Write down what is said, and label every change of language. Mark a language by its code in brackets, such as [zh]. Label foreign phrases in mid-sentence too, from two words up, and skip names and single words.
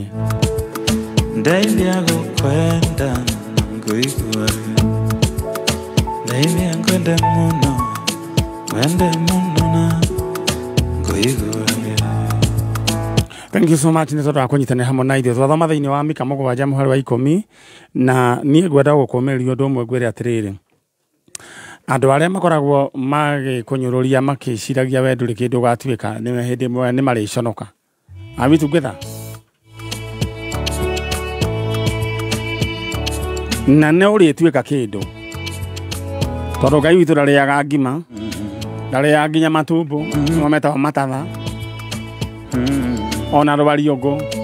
[ki] Ndailia kwenda ngoigwa Ndailia kwenda muno na ngoigwa. [en] Thank you so much. [ki] Nĩ tondũ kũnyitanĩra hamwe na ithuĩ twathoma thĩinĩ wa Mika 7:10 na niĩ ngwenda gũkũmĩrĩria ũndũ ũmwe ngwĩre atĩrĩrĩ, andũ arĩa makoragwo magĩkũnyũrũria makĩciragia we ndũrĩ kĩndũ ũgatuĩka nĩ hĩndĩ ĩmwe nĩ marĩconoka. [en] Are we together? [ki] Na nĩ ũrĩtuĩka kĩndũ tondũ Ngai witũ ndarĩaga ngima, ndarĩaga nginya matumbo nĩmo metaga matatha ona rũbariũngũ.